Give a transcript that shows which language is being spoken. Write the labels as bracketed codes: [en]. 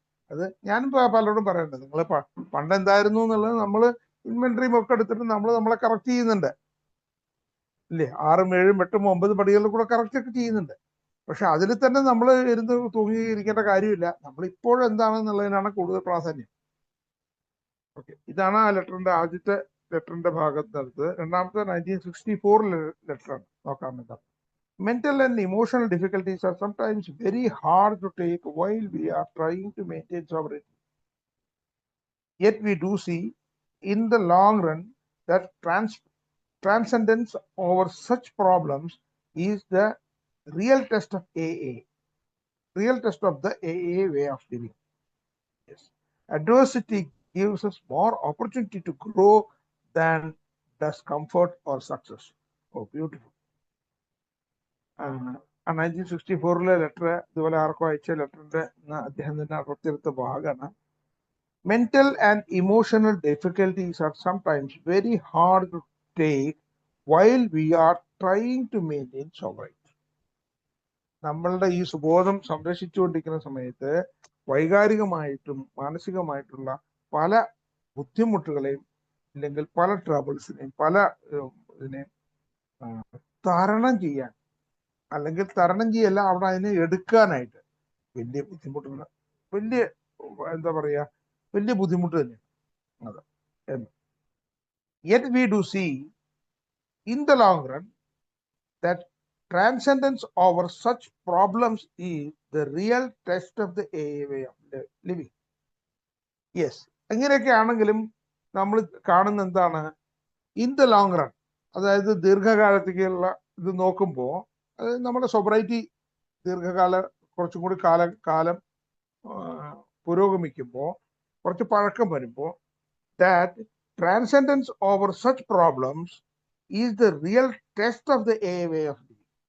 [ml] അത് ഞാനും പലരോടും പറയണ്ടത്, നിങ്ങൾ പണ്ട് എന്തായിരുന്നു എന്നുള്ളത് നമ്മൾ ഇൻവെന്ററിയും ഒക്കെ എടുത്തിട്ട് നമ്മളെ കറക്റ്റ് ചെയ്യുന്നുണ്ട് ഇല്ലേ. 6, 7, 8, 9 പടികളിൽ കൂടെ കറക്റ്റ് ഒക്കെ ചെയ്യുന്നുണ്ട്. പക്ഷെ അതിൽ തന്നെ നമ്മൾ ഇരുന്ന് തൂങ്ങിയിരിക്കേണ്ട കാര്യമില്ല. നമ്മൾ ഇപ്പോഴെന്താണെന്നുള്ളതിനാണ് കൂടുതൽ പ്രാധാന്യം. ഓക്കെ, ഇതാണ് ആ ആദ്യത്തെ ലെറ്ററിന്റെ ഭാഗത്ത്. രണ്ടാമത്തെ 1964 ലെറ്ററാണ്. നോക്കാം എന്താ. [en] Mental and emotional difficulties are sometimes very hard to take while we are trying to maintain sovereignty. Yet we do see in the long run that transcendence over such problems is the real test of AA, real test of the AA way of living. Yes. Adversity gives us more opportunity to grow than does comfort or success. Oh, beautiful. [ml] 1964 letter ഇതുപോലെ ആർക്കോ അയച്ച ലെറ്ററിന്റെ അദ്ദേഹം തന്നെ അടർത്തിയെടുത്ത ഭാഗമാണ്. [en] Mental and emotional difficulties are sometimes very hard to take while we are trying to maintain sobriety. [ml] നമ്മളുടെ ഈ സുബോധം സംരക്ഷിച്ചുകൊണ്ടിരിക്കുന്ന സമയത്ത് വൈകാരികമായിട്ടും മാനസികമായിട്ടുള്ള പല ബുദ്ധിമുട്ടുകളെയും അല്ലെങ്കിൽ പല ട്രബിൾസിനെയും പല ഇതിനെയും തരണം ചെയ്യാൻ, അല്ലെങ്കിൽ തരണം ചെയ്യല്ല, അവിടെ അതിനെ എടുക്കാനായിട്ട് വലിയ ബുദ്ധിമുട്ടുള്ള വലിയ എന്താ പറയാ വലിയ ബുദ്ധിമുട്ട് തന്നെയാണ് അത് എന്ന്. [en] Yet we do see in the long run that transcendence over such problems is the real test of the AA way of living. [ml] Yes, അങ്ങനെയൊക്കെ ആണെങ്കിലും നമ്മൾ കാണുന്ന എന്താണ്, [en] in the long run, [ml] അതായത് ദീർഘകാലത്തേക്കുള്ള ഇത് നോക്കുമ്പോൾ നമ്മുടെ സൊബറൈറ്റി ദീർഘകാല കുറച്ചും കൂടി കാലം പുരോഗമിക്കുമ്പോൾ, കുറച്ച് പഴക്കം വരുമ്പോൾ, [en] that transcendence over such problems is the real test of the AA way of living.